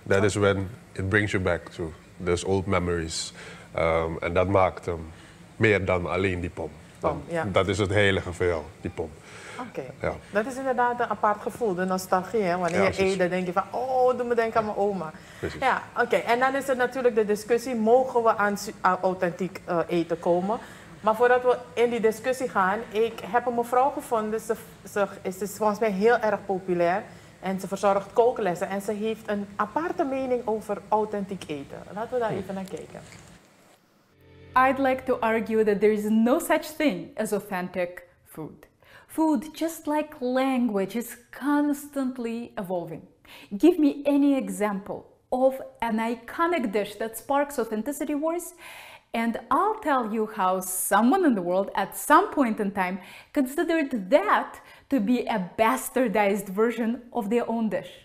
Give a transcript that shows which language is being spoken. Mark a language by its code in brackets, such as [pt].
[en] That is when it brings you back to those old memories. [nl] En dat maakt hem meer dan alleen die pom. Dat is het heilige voor jou, die pom. Oké. Ja. Dat is inderdaad een apart gevoel, de nostalgie. Hè? Wanneer je eet, dan denk je van, oh, doe me denken aan mijn oma. Precies. Ja, oké. En dan is er natuurlijk de discussie, mogen we aan authentiek eten komen? Maar voordat we in die discussie gaan, ik heb een mevrouw gevonden, ze is volgens mij heel erg populair. En ze verzorgt kooklessen en ze heeft een aparte mening over authentiek eten. Laten we daar even naar kijken. [en] I'd like to argue that there is no such thing as authentic food. Food, just like language, is constantly evolving. Give me any example of an iconic dish that sparks authenticity wars, and I'll tell you how someone in the world at some point in time considered that to be a bastardized version of their own dish.